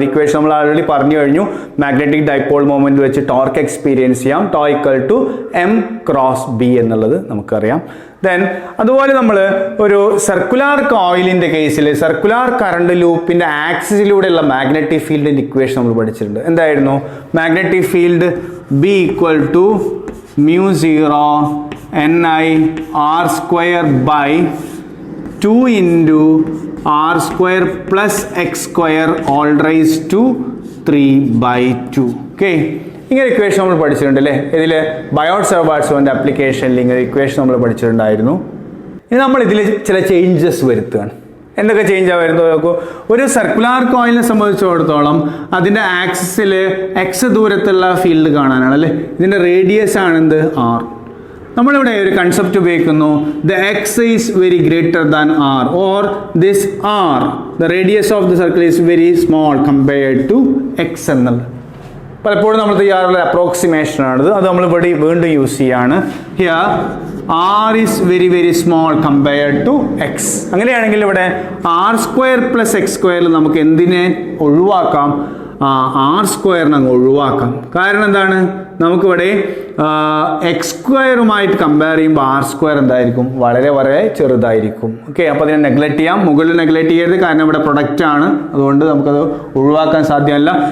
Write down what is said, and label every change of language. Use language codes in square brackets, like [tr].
[ml] ഒരു ഇക്വേഷൻ നമ്മൾ ആൾറെഡി പറഞ്ഞു കഴിഞ്ഞു. മാഗ്നറ്റിക് ഡൈപോൾ മൊമെന്റ് വെച്ച് ടോർക്ക് എക്സ്പീരിയൻസ് ചെയ്യാം. ടോ = M ക്രോസ് B എന്നുള്ളത് നമുക്കറിയാം. ദെൻ അതുപോലെ നമ്മൾ ഒരു സർക്കുലാർ കോയിലിൻ്റെ കേസിൽ സർക്കുലാർ കറണ്ട് ലൂപ്പിൻ്റെ ആക്സിസിലൂടെയുള്ള മാഗ്നറ്റിക് ഫീൽഡിൻ്റെ ഇക്വേഷൻ നമ്മൾ പഠിച്ചിട്ടുണ്ട്. എന്തായിരുന്നു? [en] Magnetic field B = μ0 NI r² by 2 into r² plus x² all raised to 3/2. [ml] Okay, ഇങ്ങനെ ഇക്വേഷൻ നമ്മൾ പഠിച്ചിട്ടുണ്ട് അല്ലേ. ഇതിൽ ബയോട്ട്-സാവാർട്ട്സിന്റെ ആപ്ലിക്കേഷനിൽ ഇങ്ങനെ ഇക്വേഷൻ നമ്മൾ പഠിച്ചിട്ടുണ്ടായിരുന്നു. ഇനി നമ്മൾ ഇതിൽ ചില ചേഞ്ചസ് വരുത്തുകയാണ്. എന്തൊക്കെ ചേഞ്ചാണ് വരുന്നത് നോക്കൂ. ഒരു സർക്കുലാർ കോയിലിനെ സംബന്ധിച്ചിടത്തോളം അതിൻ്റെ ആക്സിസിൽ എക്സ് ദൂരത്തുള്ള ഫീൽഡ് കാണാനാണ് അല്ലേ. ഇതിൻ്റെ റേഡിയസ് ആണെന്ത്? R. നമ്മളിവിടെ ഒരു കൺസെപ്റ്റ് ഉപയോഗിക്കുന്നു, [en] the X is very greater than R or this R, the radius of the circle is very small compared to X [ml] എന്നുള്ളത്. പലപ്പോഴും നമ്മൾ ചെയ്യാറുള്ള അപ്രോക്സിമേഷൻ ആണിത്. അത് നമ്മൾ ഇവിടെ വീണ്ടും യൂസ് ചെയ്യാണ്. [en] Here R is very small compared to X. [ml] അങ്ങനെയാണെങ്കിൽ ഇവിടെ R² plus X² നമുക്ക് എന്തിനെ ഒഴിവാക്കാം? R² അങ്ങ് ഒഴിവാക്കാം. കാരണം എന്താണ്? നമുക്കിവിടെ X² കമ്പയർ ചെയ്യുമ്പോൾ R² എന്തായിരിക്കും? വളരെ ചെറുതായിരിക്കും. ഓക്കെ, അപ്പോൾ അതിനെ നെഗ്ലക്ട് ചെയ്യാം. മുകളിൽ നെഗ്ലക്ട് ചെയ്യരുത്, കാരണം ഇവിടെ പ്രൊഡക്റ്റ് ആണ്, അതുകൊണ്ട് നമുക്കത് ഒഴിവാക്കാൻ സാധ്യമല്ല.